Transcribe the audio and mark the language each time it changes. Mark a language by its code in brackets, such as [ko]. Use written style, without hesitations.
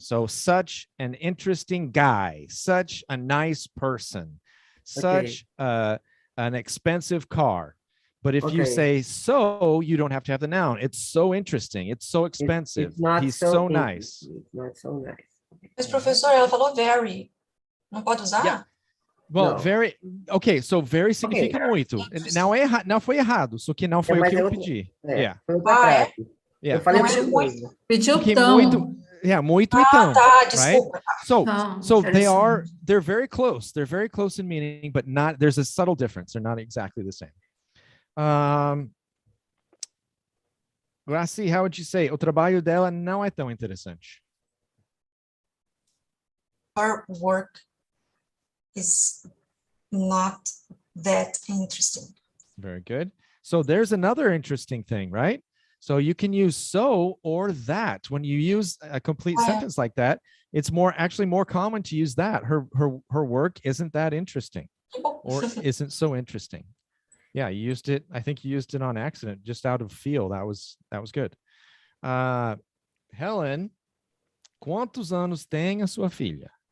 [en] So such an interesting guy, such a nice person, such an expensive car. But if you say so, you don't have to have the noun. It's so interesting. It's so expensive. He's so nice. It's not so nice. [pt] Mas, professor, ela falou very. Não pode usar? [en] Yeah. Well, very. Okay, so very [pt] significa muito. Não foi errado, só que não foi o que eu pedi. [en] Yeah. [pt] Eu falei muito. Pediu tão. Muito e tão. Tá, desculpa. [en] Right? So they're very close. They're very close in meaning, but not. There's a subtle difference. They're not exactly the same. Gracie, how would you say? [pt] O trabalho dela não é tão interessante. [en] Her work is not that interesting. Very good. So there's another interesting thing, right? So you can use so or that. When you use a complete sentence like that, it's actually more common to use that. Her work isn't that interesting or isn't so interesting. Yeah, you used it. I think you used it on accident, just out of feel. That was good. [pt] Helen, quantos anos tem a sua filha?